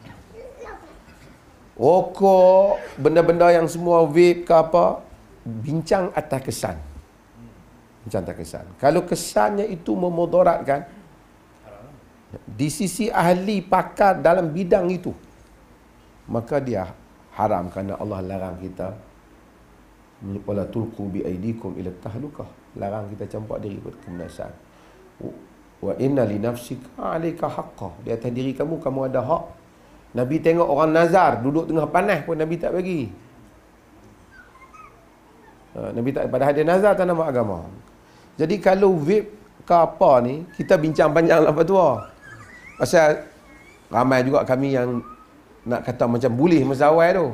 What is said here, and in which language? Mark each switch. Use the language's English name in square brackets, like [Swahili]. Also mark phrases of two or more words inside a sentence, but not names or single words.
[Malay] Rokok, benda-benda yang semua vape ke apa, bincang atas kesan. Bincang atas kesan. Kalau kesannya itu memudaratkan, di sisi ahli pakar dalam bidang itu, maka dia haram, kerana Allah larang kita [Arabic] ولا تلقوا بأيديكم إلى التهلكة, [Malay] larang kita campak diri kepada kebinasaan. [Arabic] وإن لنفسك عليك حقا, [Malay] di atas diri kamu ada hak. Nabi tengok orang nazar duduk tengah panas pun Nabi tak bagi. Nabi tak, padahal dia nazar atas nama agama. Jadi kalau vape ke apa ni, kita bincang panjang lah Tua. Pasal ramai juga kami yang nak kata macam boleh masa awal tu.